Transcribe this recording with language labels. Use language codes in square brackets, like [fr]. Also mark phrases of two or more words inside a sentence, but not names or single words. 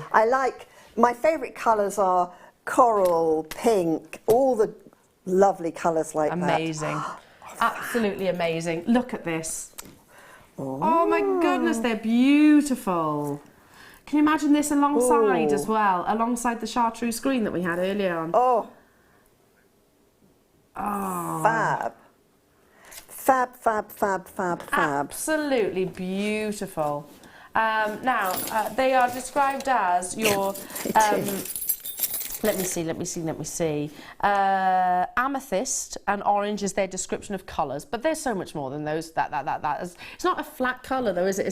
[en] I like, my favourite colours are coral, pink, all the lovely colours like that. Amazing. Absolutely amazing. Look at this. Oh my goodness, they're beautiful. Can you imagine this alongside as well, alongside the chartreuse screen that we had earlier on? Oh. Fab. Fab, fab, fab, fab, fab. Absolutely beautiful. Now, they are described as your... Let me see. Amethyst and orange is their description of colours, but there's so much more than those. It's not a flat colour though, is it?